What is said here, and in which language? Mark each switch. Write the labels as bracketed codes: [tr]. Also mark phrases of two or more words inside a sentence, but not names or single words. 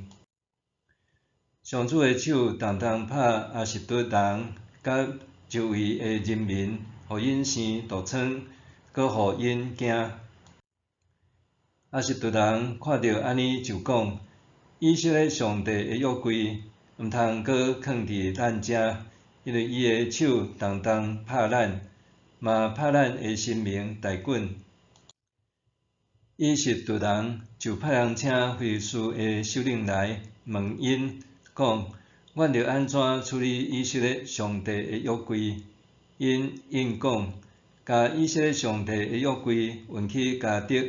[nan] 上主的手重重拍亚实突人甲周围的人民，互因生毒疮，搁互因惊。亚实突人看到安尼就讲：以色列上帝的约柜毋通搁囥伫咱遮，因为伊的手重重拍咱，嘛拍咱的神明大袞。以实突人就派人请非利士的首领来问因，讲：阮着安怎处理以色列上帝的约柜？因应讲：甲以色列上帝的约柜运去迦得。